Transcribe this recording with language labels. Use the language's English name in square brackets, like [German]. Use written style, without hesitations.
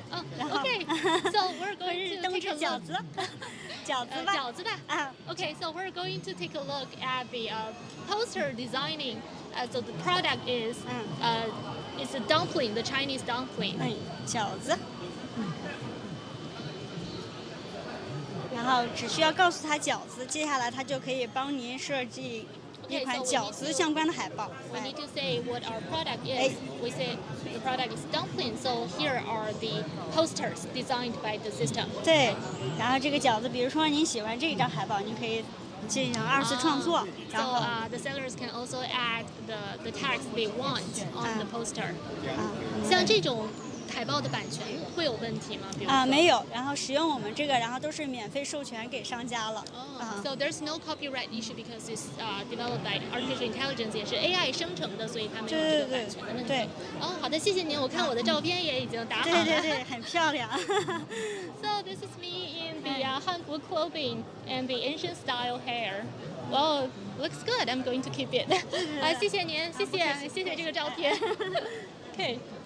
[English] Okay. So we're going to take a look. [Chinese] 饺子。饺子吧。饺子吧。 [English] Okay. So we're going to take a look at the poster designing. So the product is it's a dumpling, the Chinese dumpling. [Chinese] 饺子。然后只需要告诉他饺子，接下来他就可以帮您设计。一款饺子相关的海报。 [English] We need to say what our product is. We say the product is dumpling. So here are the posters designed by the system. [Chinese] 对，然后这个饺子，比如说您喜欢这张海报，您可以进行2次创作。然后 [English] the sellers can also add the text they want on the poster. [Chinese] 像这种海报的版权会有问题吗？比如没有，然后使用我们这个，然后都是免费授权给商家了。 [English] So there's no copyright issue because it's developed by artificial intelligence， [Chinese] 也是 AI 生成的，所以它没有这个版权的问题。对。好的，谢谢您。我看我的照片也已经打好了。对，很漂亮。 [English] So this is me in the Hanfu clothing and the ancient style hair. Well, looks good. I'm going to keep it. [Chinese] 谢谢您，谢谢这个照片。 [English] Okay.